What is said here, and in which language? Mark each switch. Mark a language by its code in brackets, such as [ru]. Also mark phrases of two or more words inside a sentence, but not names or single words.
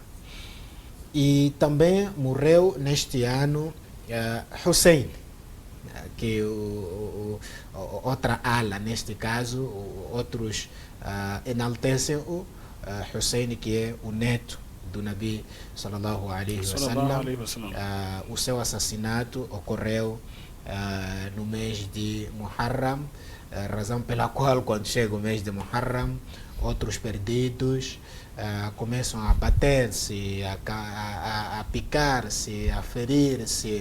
[pt] E também morreu neste ano Hussein, que outra ala, neste caso, outros enaltecem o Hussein, que é o neto do Nabi [ar] صلى الله عليه وسلم. [pt] O seu assassinato ocorreu no mês de Muharram, razão pela qual, quando chega o mês de Muharram, outros perdidos começam a bater-se, a picar-se, a ferir-se.